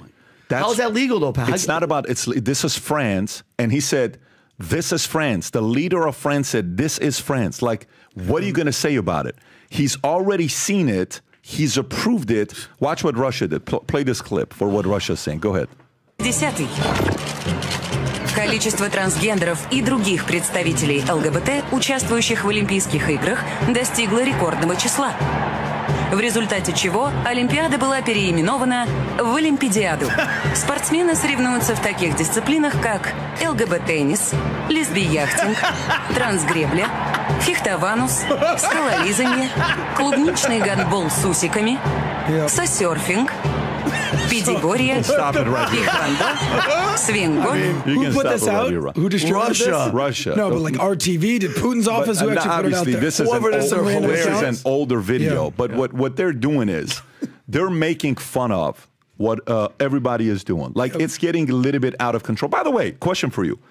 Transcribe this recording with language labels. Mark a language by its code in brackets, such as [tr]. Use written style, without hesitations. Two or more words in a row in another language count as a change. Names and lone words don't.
[en] How is that legal, though, Pat? It's not about. This is France, and he said, "This is France." The leader of France said, "This is France." Like, what are you going to say about it? He's already seen it. He's approved it. Watch what Russia did. Play this clip for what Russia's saying. Go ahead. 10. [ru] Количество трансгендеров и других представителей ЛГБТ, участвующих в Олимпийских играх, достигло рекордного числа. В результате чего Олимпиада была переименована в Олимпидиаду. Спортсмены соревнуются в таких дисциплинах, как ЛГБ-теннис, лесби-яхтинг, трансгребля, фехтованус, скалолизанье, клубничный гандбол с усиками, сосерфинг, педигория, пихванда, свингольф. [en] Who put this out? Who distributed this? Russia. No, but like RTV, did Putin's office who actually put it out there? This is an older video, yeah. But what they're doing is they're making fun of what everybody is doing. Like, it's getting a little bit out of control. By the way, question for you.